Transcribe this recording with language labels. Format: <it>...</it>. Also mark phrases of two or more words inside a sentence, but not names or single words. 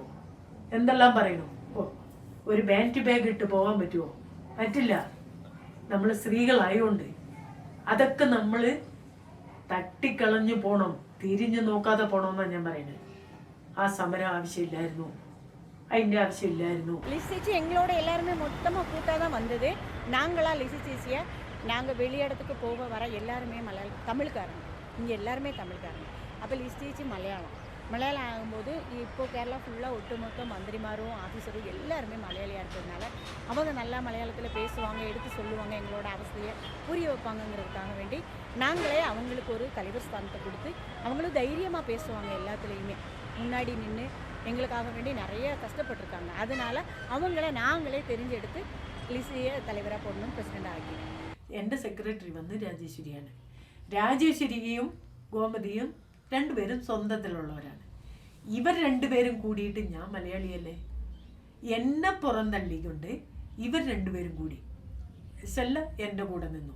<ml>എന്തെല്ലാം പറയണോ? ഒരു</ml> <en>band bag</en> <ml>ഇട്ട് പോകാൻ പറ്റുമോ? പറ്റില്ല. നമ്മൾ സ്ത്രീകളായോണ്ട് അതൊക്കെ നമ്മൾ തട്ടിക്കളഞ്ഞു പോണം, തിരിഞ്ഞു നോക്കാതെ പോണമെന്നാണ് ഞാൻ പറയുന്നത്. ആ സമരം ആവശ്യമില്ലായിരുന്നു, അതിൻ്റെ ആവശ്യമില്ലായിരുന്നു.</ml> <ta>லிசி சேச்சி எங்களோட எல்லாருமே மொத்தமாக கூட்டாக தான் வந்தது. நாங்களா லிசி சேச்சியை நாங்கள் வெளியிடத்துக்கு போக வர எல்லாருமே தமிழ்காரங்க, இங்கே எல்லாருமே தமிழ்காரங்க. அப்போ லிசி சேச்சி மலையாளம் ஆகும்போது இப்போது கேரளா ஃபுல்லாக ஒட்டுமொத்த மந்திரிமாரும் ஆஃபீஸரும் எல்லாருமே மலையாளியாக இருக்கிறதுனால அவங்க நல்லா மலையாளத்தில் பேசுவாங்க, எடுத்து சொல்லுவாங்க, எங்களோட அவஸ்தையை புரிய வைப்பாங்கங்கிறதுக்காக வேண்டி நாங்களே அவங்களுக்கு ஒரு தலைவர் ஸ்தானத்தை கொடுத்து அவங்களும் தைரியமாக பேசுவாங்க. எல்லாத்துலேயுமே முன்னாடி நின்று எங்களுக்காக வேண்டி நிறைய கஷ்டப்பட்டிருக்காங்க. அதனால் அவங்கள நாங்களே தெரிஞ்செடுத்து லிசியை தலைவராக போடணும்,</ta> <ml>പ്രസിഡന്റ് ആക്കി. എൻ്റെ സെക്രട്ടറി വന്ന് രാജേശ്വരിയാണ്. രാജേശ്വരിയും ഗോമതിയും രണ്ടുപേരും സ്വന്തത്തിലുള്ളവരാണ്. ഇവർ രണ്ടുപേരും കൂടിയിട്ട് ഞാൻ മലയാളിയല്ലേ, എന്നെ പുറന്തള്ളിക്കൊണ്ട് ഇവർ രണ്ടുപേരും കൂടി സെല്ല എൻ്റെ കൂടെ നിന്നു.</ml>